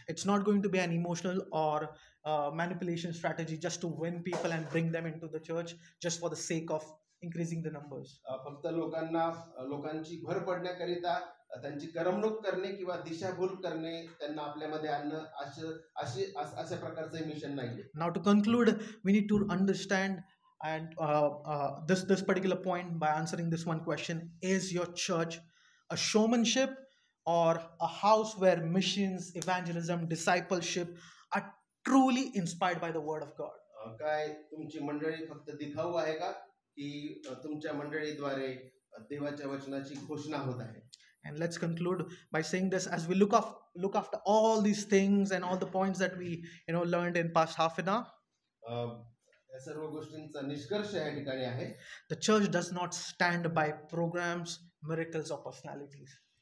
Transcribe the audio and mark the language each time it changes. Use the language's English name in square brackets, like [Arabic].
[English] It's not going to be an emotional or manipulation strategy just to win people and bring them into the church just for the sake of increasing the numbers. [Marathi] फक्त लोकांची भर पडण्याकरिता त्यांची करमणूक करणे किंवा दिशाभूल करणे, त्यांना आपल्यामध्ये आणणं अशा प्रकारचं मिशन नाहीये. [English] Now to conclude, we need to understand and this particular point by answering this one question: is your church a showmanship or a house where missions, evangelism, discipleship are truly inspired by the word of God? [Marathi] काय तुमची मंडळी फक्त दिखाऊ आहे का की तुमच्या मंडळीद्वारे देवाच्या वचनाची घोषणा होत आहे? [English] And let's conclude by saying this: as we look after all these things and all the points that we learned in past half an hour, [Marathi] या सर्व गोष्टींचा निष्कर्ष या ठिकाणी आहे. [English] The church does not stand by programs, miracles or personalities.